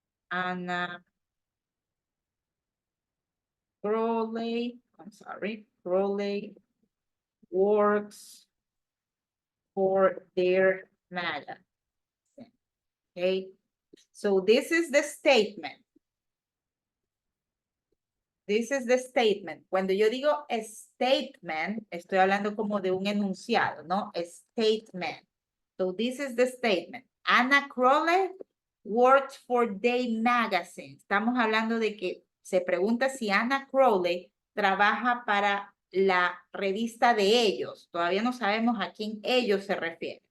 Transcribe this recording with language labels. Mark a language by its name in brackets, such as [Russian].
[English] Anna Crowley, Crowley works for their magazine. Okay, so this is the statement. This is the statement. [Spanish] Cuando yo digo [English] a statement, [Spanish] estoy hablando como de un enunciado, ¿no? [English] A statement. So this is the statement. Anna Crowley works for their magazine. [Spanish] Estamos hablando de que se pregunta si Anna Crowley trabaja para la revista de ellos. Todavía no sabemos a quién ellos se refieren.